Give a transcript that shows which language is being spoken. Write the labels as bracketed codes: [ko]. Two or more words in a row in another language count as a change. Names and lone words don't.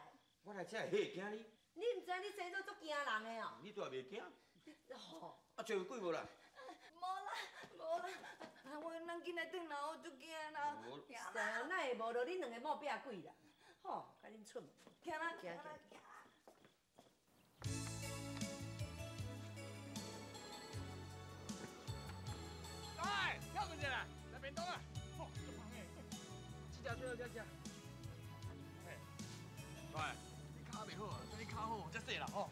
[nan] 我来这会吓惊你。你毋知你生做足惊人的哦。你都也袂惊？吼。啊，找有鬼无啦？无啦，咱紧来转啦，我足惊啦。是啊，哪会无着恁两个某壁鬼啦？吼，甲恁出门。行啦，行啦。哎，跳过去了，来便当啊！哦，这胖诶，这只最后这只。嘿，喂，你脚袂好啊，等你脚好才洗啦吼。